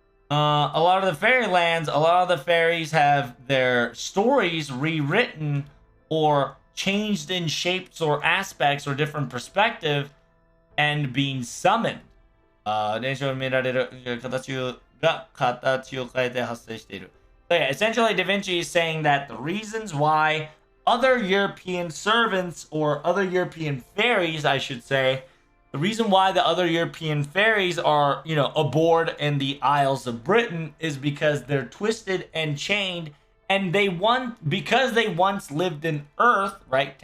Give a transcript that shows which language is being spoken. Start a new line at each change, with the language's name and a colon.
English: A lot of the fairylands, a lot of the fairies have their stories rewritten or changed in shapes or aspects or different perspective and being summoned.
Japanese: 伝承を見られる形を変えて発生している.
English: So yeah, essentially Da Vinci is saying that the reasons why other European servants, or other European fairies, I should say, the reason why the other European fairies are, aboard in the Isles of Britain is because they're twisted and chained, and because they once lived in Earth, right?